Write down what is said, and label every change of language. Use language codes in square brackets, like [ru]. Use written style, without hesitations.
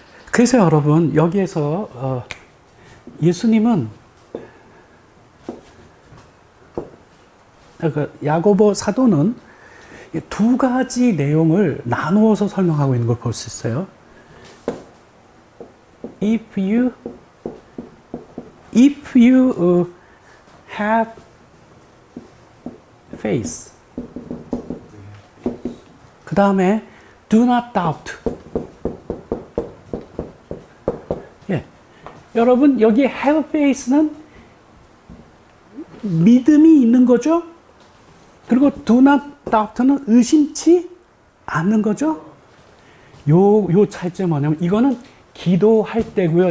[ko] 그래서 여러분, 여기에서 예수님은 야고보 사도는 두 가지 내용을 나누어서 설명하고 있는 걸 볼 수 있어요. [en] If you have faith, [ko] 그 다음에 [en] do not doubt. [ko] 예, 여러분, 여기 [en] have faith [ko] 는 믿음이 있는 거죠. 그리고 [en] do not doubt [ko] 는 의심치 않는 거죠. 요 차이점이 뭐냐면 이거는 기도할 때고요.